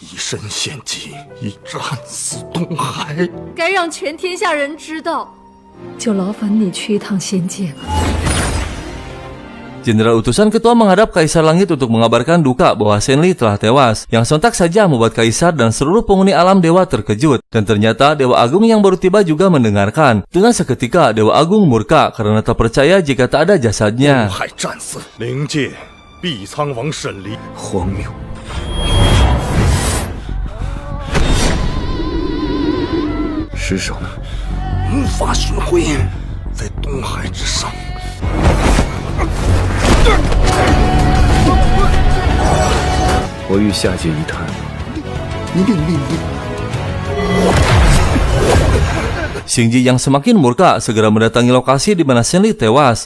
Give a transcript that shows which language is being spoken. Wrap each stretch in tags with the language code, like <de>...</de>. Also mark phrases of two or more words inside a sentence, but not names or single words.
<zh>身献计，以战死东海。该让全天下人知道，就劳烦你去一趟仙界吧。</zh> <id>Jenderal utusan ketua menghadap Kaisar Langit untuk mengabarkan duka bahwa Shenli telah tewas, yang sontak saja membuat Kaisar dan seluruh penghuni alam dewa terkejut. Dan ternyata Dewa Agung yang baru tiba juga mendengarkan. Dengan seketika Dewa Agung murka karena tak percaya jika tak ada jasadnya.</id> <zh>灵界碧苍王沈离，荒谬！尸首呢？无法寻回，在东海之上。我欲下界一探。你命令。</zh> <id>Xingji yang semakin murka segera mendatangi lokasi di mana Shenli tewas.</id>